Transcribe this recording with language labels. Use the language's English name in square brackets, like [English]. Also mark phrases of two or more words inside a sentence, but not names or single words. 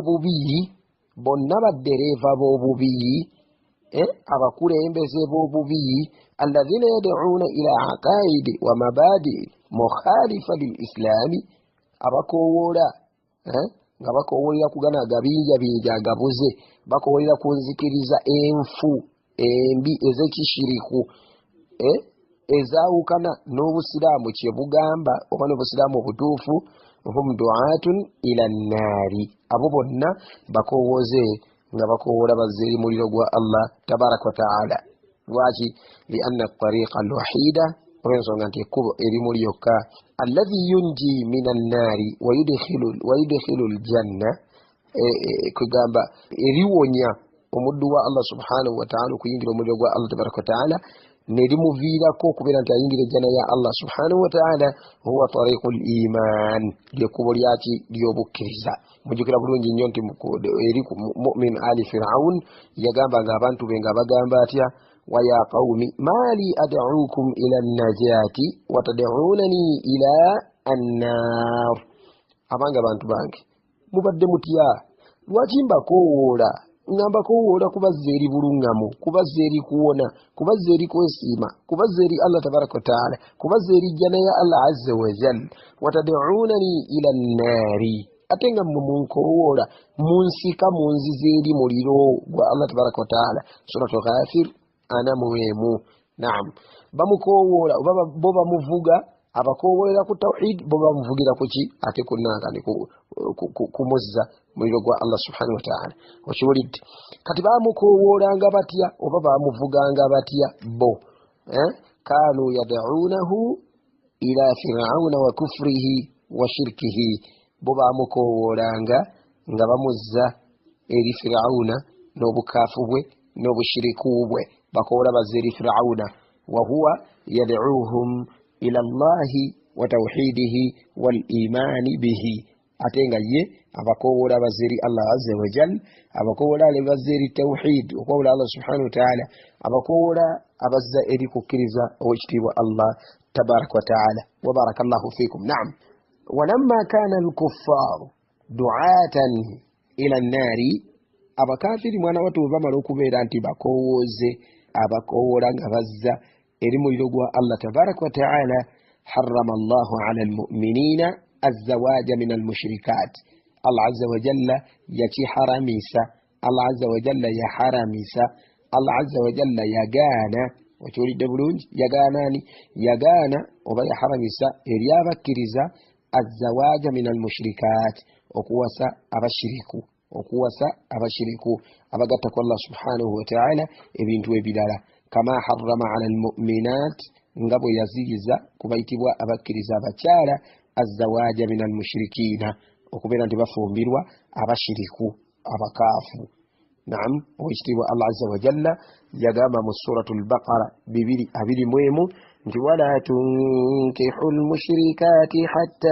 [Ganda] b'obubi abakulembeze b'obubi [Arabic] الذين يدعون إلى عقائد ومبادئ مخالفة لل [Ganda] islami abakowoola nga bakowoolera kugana agabinja agabuze bakowoolera kunzikiriza enfu embi ez'ekishiriku ezaawukana n'obusiraamu kye bugamba oba n'obusiraamu obutuufu [Arabic] هم دعاة إلى النار [Ganda] abo bonna bakowooze nga bakowoola bazza eri muliro gwa [Arabic] الله تبارك وتعالى [Ganda] lwaki [Arabic] لأن الطريقة الواحدة [Ganda] olw'ensonga nti ekkubo erimu lyokka [Arabic] الذي ينجي من النار ويدخل الجنة [Ganda] kugamba eriwonya omuddu wa [Arabic] الله سبحانه وتعالى [Ganda] okuyingira omuliro gwa [Arabic] الله تبارك وتعالى [Ganda] nerimuviirako okubeera nti ayingira ejjana ya [Arabic] الله سبحانه وتعالى هو طريق لمن [Ganda] lyekkubo lyaki lyobukkiriza mujjukira bulungi nnyo nti eri [Arabic] مؤمن آل فرعون [Ganda] yagambanga abantu be nga bagamba atya ويا [Arabic] قوم ما لي أدعوكم إلى النجاة وتدعونني إلى النار [Ganda] abanga bantu bange mubadde mutya lwaki mbakowoola ngambakowoola kubazza eri bulungamu kubazza eri kuwona kubazza eri kwesiima kubazza eri [Arabic] الله تبارك وتعالى [Ganda] kubazza eri jjana ya [Arabic] الله عز وجل وتدعونني إلى النار [Ganda] ate nga munkowoola munsika munziza eri muliro gwa [Arabic] الله تبارك وتعالى [Ganda] suratul ghafir ana muwemu naam bamukowoola oba bo bamuvuga abakoowolera ku tawhid bo bamuvugira ku ki ate kunanga ne kumuzza muliro gwa [Arabic] الله سبحانه وتعالى. [Ganda] Okiwulidde kati bamukoowolanga batya oba bamuvuganga batya bo [Arabic] كانوا يدعونه إلى فرعون وكفره وشركه [Ganda] bo bamukoowolanga nga bamuzza eri fir'auna n'obukaafu bwe n'obushiriku bwe bakoola bazza eri fir'auna [Arabic] وهو يدعوهم إلى الله وتوحيده والإيمان به [Ganda] ate nga ye abakoola bazza eri [Arabic] الله عز وجل [Ganda] abakoola bazza eri tawhid okwola [Arabic] الله سبحانه وتعالى [Ganda] abakoola abazza eri kukkiriza owekitiibwa [Arabic] الله تبارك وتعالى وبارك الله فيكم. نعم ولما كان الكفار دعاة إلى النار [Ganda] abakafiri mwana watu bamala okubeera nti bakoowoze abakoola nga bazza eri muliro gwa [Arabic] الله تبارك وتعالى حرم الله على المؤمنين الزواج من المشركات الله عز وجل [Ganda] yakiharamisa [Arabic] الله عز وجل [Ganda] yaharamisa [Arabic] الله عز وجل [Ganda] yagaana okiwulidde bulungi yagaana oba yaharamisa eri abakkiriza [Arabic] الزواج من المشركات [Ganda] okuwasa abashiriku abagatta ku [Arabic] الله سبحانه وتعالى [Ganda] ebintu ebirala [Arabic] كما حرم على المؤمنات [Ganda] nga bwe yaziriza kubayitibwa abakkiriza abakyala [Arabic] الزواج من المشركين [Ganda] okubeera nti bafumbirwa abashiriku abakaafu. Naam owekitiibwa [Arabic] الله عز وجل [Ganda] yagamba mu suratul [Arabic] baqara 2:21 nti ولا تنكحوا المشركات حتى